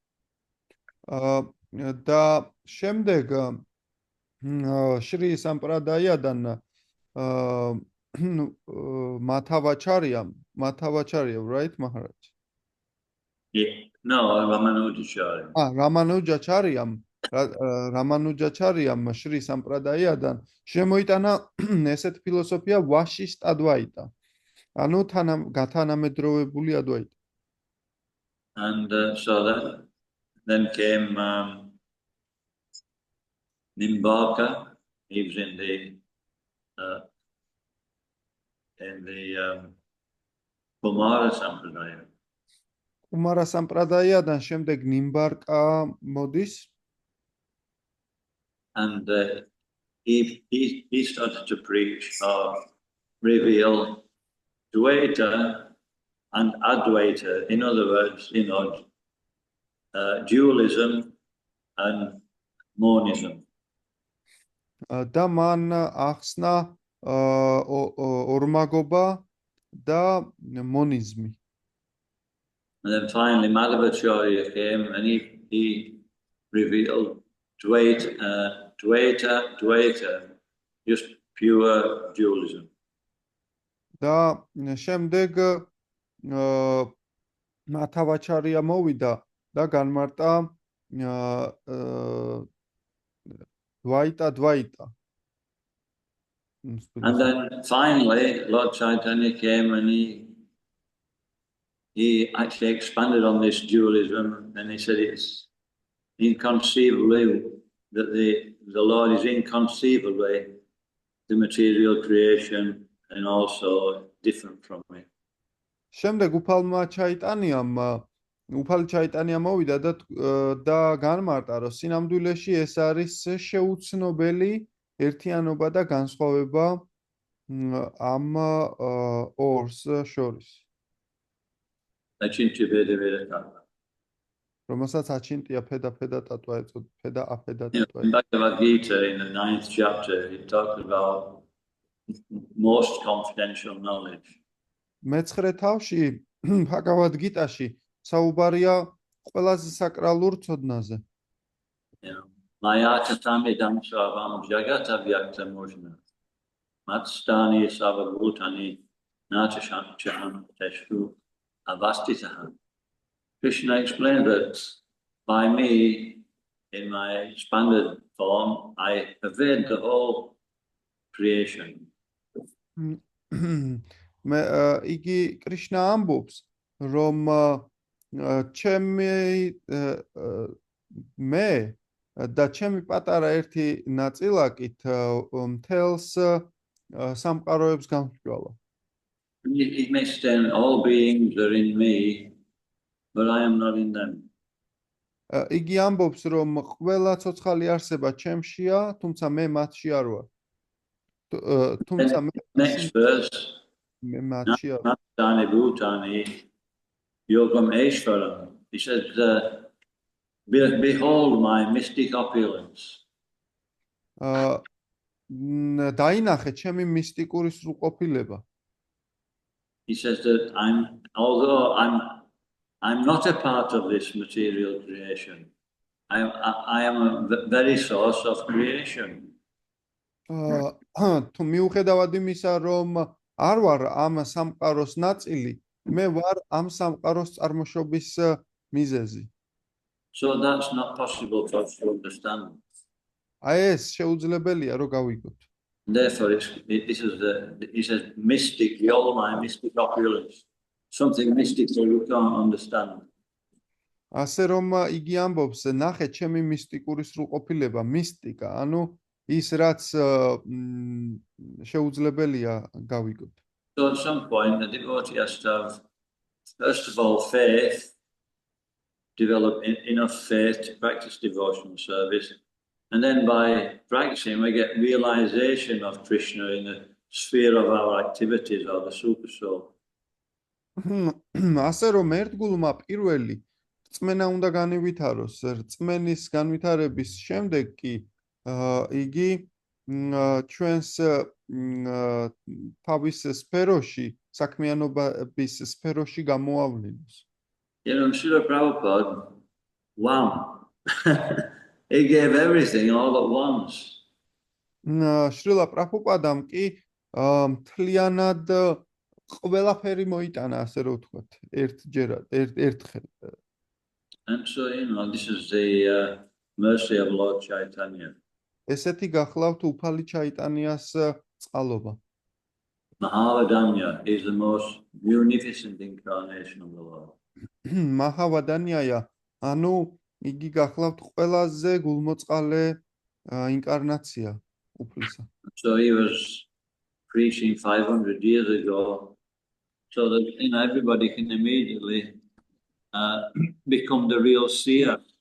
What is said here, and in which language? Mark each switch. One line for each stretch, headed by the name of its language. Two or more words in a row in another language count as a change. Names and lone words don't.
Georgian: და შემდეგ შრი სამპრადაიადან მათავაჩარია,
English: right, Maharaj? No, Ramanujacharya.
Georgian: რამანუჯაჩარიამ შრი სამპრადაიადან შემოიტანა ესეთ ფილოსოფია ვაშიშტ ადვაიტა. ანუ გათანამედროვებული ადვაიტა.
English: And so then came Nimbaka. He was in the Kumara Sampradaya.
Georgian: კუმარა სამპრადაიადან შემდეგ ნიმბარკა მოდის.
English: And he started to preach or reveal Dvaita and Advaita. In other words, dualism and monism.
Georgian: და მან ახსნა ორმაგობა და მონიზმი.
English: And then finally Madhavacharya came and he revealed Dvaita, just pure dualism.
Georgian: და შემდეგ მათავაჩარია მოვიდა და განმარტა Dvaita.
English: And then finally Lord Chaitanya came and he actually expanded on this dualism, and he said it's inconceivably that the Lord is inconceivably the material creation and also different from it.
Georgian: შემდეგ უფალი ჩაიტანია მოვიდა და განმარტა, რომ სინამდვილეში ეს არის შეუცნობელი ერთიანობა და განსხვავება ამ ორს შორის. რომელსაც აჩინტია ფედა ტატვა ეწოდა, ფედა აფედა ტატვა.
English: In Bhagavad Gita, in the 9th chapter, he talks about most confidential knowledge.
Georgian: მე-9 თავში ბhagavad gita-ში საუბარია ყველაზე საკრალურ ცოდნაზე.
Sanskrit: मया ततमिदं सर्वं जगदव्यक्तमूर्तिना. मत्स्थानि सर्वभूतानि न चाहं तेषु अवस्थितः.
English: Krishna explained that by me, in my expanded form, I pervade the whole creation.
Georgian: იგი კრიშნა ამბობს, რომ მე და ჩემი პატარა ერთი ნაწილაკით მთელს სამყაროებს გამსჯვალო.
English: It may stand all beings are in me, but I am not in them.
Georgian: იგი ამბობს, რომ ყველა ცოცხალი არსება ჩემშია, თუმცა მე მათში არ ვარ. თუმცა
English: Next verse,
Georgian: მე მათში არ ვარ.
Sanskrit: नतानि भूतानि योगमैश्वरम्.
English: He says, behold my mystic opulence.
Georgian: დაინახე ჩემი მისტიკური სრულყოფილება.
English: He says that although I'm not a part of this material creation, I am a very source of creation.
Georgian: თუ მიუხედავად იმისა, რომ არ ვარ ამ სამყაროს ნაწილი, მე ვარ ამ სამყაროს წარმოშობის მიზეზი.
English: So that's not possible for us to understand.
Georgian: აი ეს შეუძლებელია რომ გავიგოთ.
English: Therefore, he says mystic, all my mystic opulence, something mystic that you can't understand.
Georgian: ასე რომ იგი ამბობს, ნახე ჩემი მისტიკური სრულყოფილება, მისტიკა, ანუ ის რაც შეუძლებელია გავიგოთ.
English: So at some point, the devotee has to have, first of all, faith, develop enough faith to practice devotional service. And then by practicing, we get realization of Krishna in the sphere of our activities or the super soul.
Georgian: ასე რომ ერთგულმა პირველი რწმენა უნდა განივითაროს, რწმენის განვითარების შემდეგ კი იგი ჩვენს თავის სფეროში, საქმიანობის სფეროში გამოავლინოს.
English: You know, Srila Prabhupada, wow, he gave everything all at once.
Georgian: შრილა პრაბჰუპადამ კი მთლიანად ყველაფერი მოიტანა, ასე რომ ვთქვათ, ერთხელ.
English: And so, you know, this is the mercy of Lord Chaitanya.
Georgian: ესეთი გახლავთ უფალი ჩაიტანიას წყალობა.
English: Mahavadanya is the most munificent incarnation of the Lord.
Georgian: მაჰავადანიაა, ანუ იგი გახლავთ ყველაზე გულმოწყალე ინკარნაცია უფლისა.
English: So he was preaching 500 years ago, so that everybody can immediately become the real seer.